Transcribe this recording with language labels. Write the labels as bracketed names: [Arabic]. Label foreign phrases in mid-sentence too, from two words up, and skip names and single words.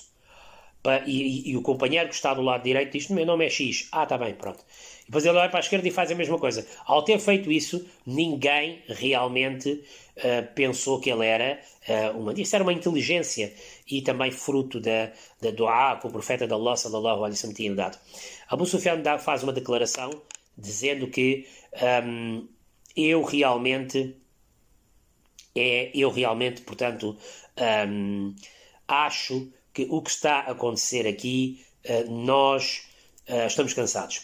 [Portuguese] E o companheiro que está do lado direito diz, meu nome é X. Ah, está bem, pronto. E depois ele olha para a esquerda e faz a mesma coisa. Ao ter feito isso, ninguém realmente pensou que ele era isso era uma inteligência e também fruto da dua que o profeta de Allah [Arabic] صلى الله عليه وسلم [Portuguese] tinha dado. Abu Sufyan faz uma declaração dizendo que eu realmente, portanto, acho que o que está a acontecer aqui, nós estamos cansados.